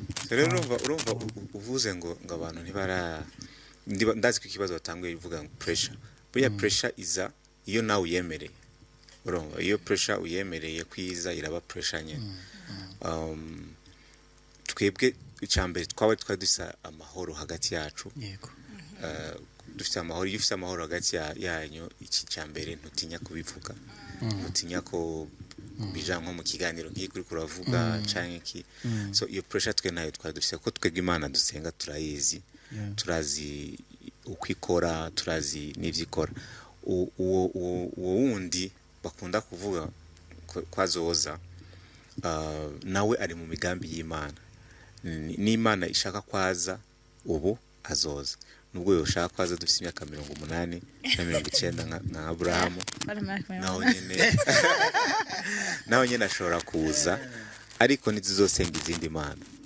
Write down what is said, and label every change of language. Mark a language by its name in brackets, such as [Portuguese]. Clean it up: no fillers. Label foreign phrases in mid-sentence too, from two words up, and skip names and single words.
[Rundi] rero urumva uvuze ngo abantu ndazi ko ikibazo batanguye bivuga ngo pressure buriya pressure iza iyo nawe uyemereye urumva iyo pressure uyemereye kwiza iraba pressure nyene twebwe icyambere twari dusa amahoro hagati yacu yego dufite amahoro iyo ufite amahoro hagati yanyu iki cyambere ntutinya kubivuga ntutinya ko bija nko mu kiganiro nk'iki kuri kuravuga canke iki so iyo pressure twe nayo twari dufite ko twebwe Imana dusenga turayizi turazi ukwikora turazi n'ivyikora uwo wundi bakunda kuvuga kwazoza nawe ari mu migambi y'Imana n'Imana ishaka kwaza ubu azoza nubwo yoshaka kwaza dufite imyaka 80 na 90 nka Abrahamu naho nyene ashobora kuza ariko ntituzosenga izindi mana